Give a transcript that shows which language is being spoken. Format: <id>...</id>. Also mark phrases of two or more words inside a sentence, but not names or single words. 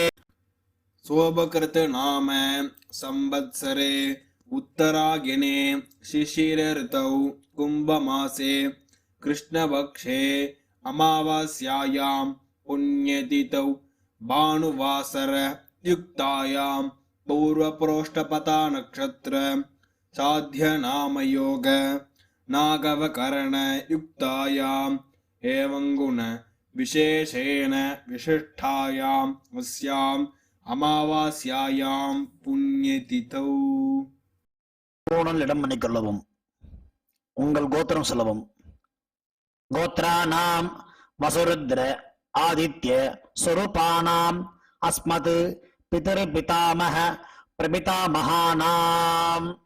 <sa>शोभकृत नाम संवत्सरे उत्तरायणे शिशिर ऋतौ कुंभमासे कृष्णपक्षे अमावास्यायां पुण्यतिथौ भानुवासर युक्तायां पूर्वप्रोष्ठपता नक्षत्र साध्य नाम योग नागवकरण युक्तायां एवं गुण विशेषेण विशिष्टायां अस्याम् अमावास्यायां पुण्यतिथौ.</sa> <ta>பூணல் இடம் பண்ணிக்கொள்ளவும். உங்கள் கோத்திரம் சொல்லவும்.</ta> <sa>गोत्राणां वसुरुद्र आदित्य स्वरूपाणां अस्मत् पितर् पितामह प्रपितामहानाम्.</sa>